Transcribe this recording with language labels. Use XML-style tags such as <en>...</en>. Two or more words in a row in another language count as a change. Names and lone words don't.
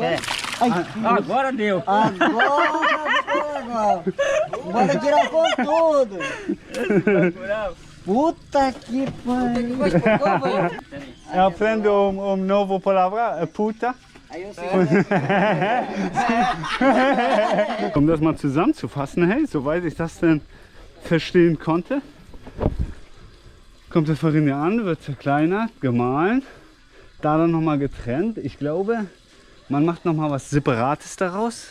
<pt>café. Ai, Agora deu. agora. Bora tirar com tudo. Puta que pariu. Eu aprendo novo palavra, puta. Aí eu sei.</pt> <de>Um das mal zusammenzufassen, hey, soweit ich das denn verstehen konnte, kommt das Farinha an, wird zerkleinert, gemahlen, da dann nochmal getrennt. Ich glaube, man macht nochmal was Separates daraus.</de>